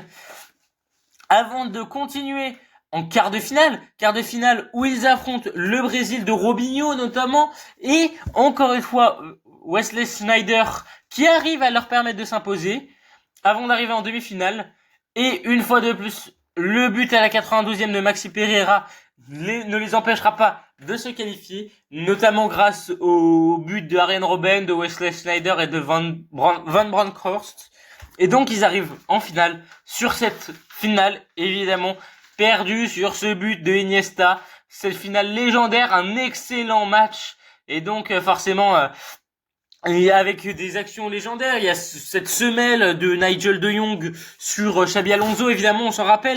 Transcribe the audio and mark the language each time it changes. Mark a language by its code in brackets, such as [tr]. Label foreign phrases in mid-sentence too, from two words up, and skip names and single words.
[fr] Avant de continuer en quart de finale où ils affrontent le Brésil de Robinho notamment, et encore une fois Wesley Schneider qui arrive à leur permettre de s'imposer avant d'arriver en demi-finale. Et une fois de plus, le but à la 92e de Maxi Pereira ne les empêchera pas de se qualifier, notamment grâce au but de Arjen Robben, de Wesley Schneider et de Van Bronckhorst. Et donc ils arrivent en finale. Sur cette finale, évidemment, perdue sur ce but de Iniesta. Cette finale légendaire, un excellent match. Et donc forcément, avec des actions légendaires, il y a cette semelle de Nigel de Jong sur Xabi Alonso, évidemment, on s'en rappelle.